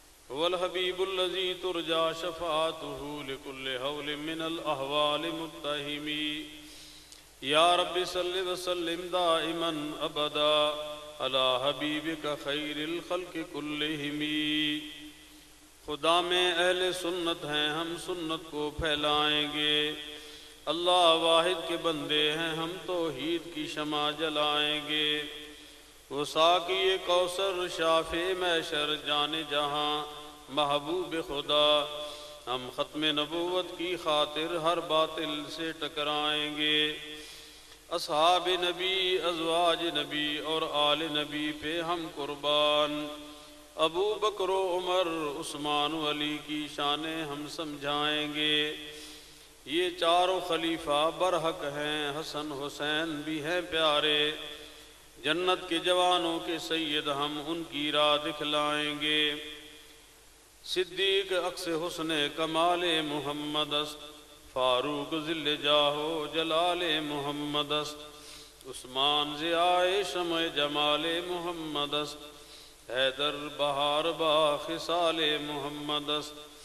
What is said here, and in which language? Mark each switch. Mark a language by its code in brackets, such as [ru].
[ar] هو الحبيب الذي ترجى شفاعته لكل هول من الأهوال متهم. يا رب صل وسلم دائما أبدا على حبيبك خير الخلق كلهم. [ur] خدا میں اہل سنت ہیں، ہم سنت کو پھیلائیں گے. اللہ واحد کے بندے ہیں، ہم توحید کی شمع جلائیں گے. وہ ساقی کوثر شافع محشر جان جہاں محبوب خدا، ہم ختم نبوت کی خاطر ہر باطل سے ٹکرائیں گے. اصحاب نبی، ازواج نبی اور آل نبی پہ ہم قربان. ابو بکر و عمر، عثمان و علی کی شانیں ہم سمجھائیں گے. یہ چاروں خلیفہ برحق ہیں، حسن حسین بھی ہیں پیارے. جنت کے جوانوں کے سید ہم ان کی راہ دکھلائیں گے. [fa] صدیق عکس حسن کمال محمد است، فاروق ذل جاہو جلال محمد است. عثمان ضیاء شمع جمال محمد است، حیدر بہار با خصال محمد است.